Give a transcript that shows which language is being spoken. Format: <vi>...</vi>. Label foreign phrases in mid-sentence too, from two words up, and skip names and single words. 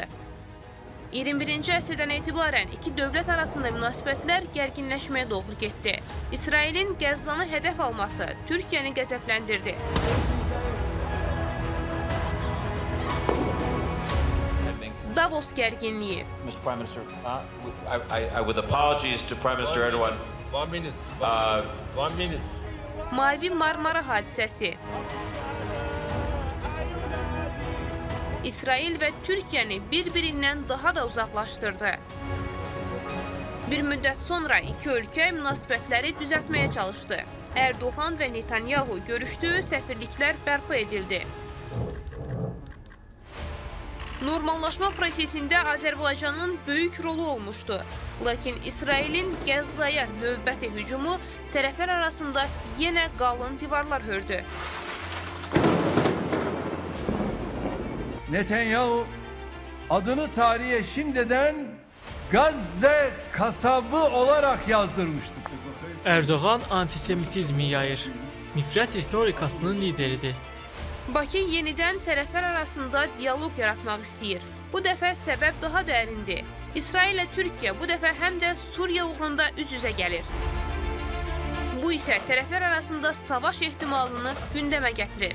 <az>21-ci əsrdən etibarən iki dövlət arasında münasibətlər gərginləşməyə doğru getdi. İsrailin Qəzzanı hədəf alması Türkiyəni qəzəbləndirdi. Davos gərginliyi.</az> <en>Mr. Prime Minister, with apologies to Prime Minister Erdogan. 1 minute.</en> <az>Mavi Marmara hadisəsi. İsrail və Türkiyəni bir-birindən daha da uzaqlaşdırdı. Bir müddət sonra iki ölkə münasibətləri düzəltməyə çalışdı. Ərdoğan və Netanyahu görüşdü, səfirliklər bərpa edildi. Normallaşma prosesində Azərbaycanın böyük rolu olmuşdu. Lakin İsrailin Qəzzaya növbəti hücumu tərəflər arasında yenə qalın divarlar hördü.</az> <tr>Netanyahu adını tarihe şimdiden Gazze kasabı olarak yazdırmıştır.</tr> <az>Erdoğan antisemitizmi yayır. Nifrət ritorikasının lideridir. Bakı yenidən tərəflər arasında diyaloq yaratmaq istəyir. Bu dəfə səbəb daha dərindir. İsrail ilə Türkiyə bu dəfə həm də Suriya uğrunda üz-üzə gəlir. Bu isə tərəflər arasında savaş ehtimalını gündəmə gətirir.</az>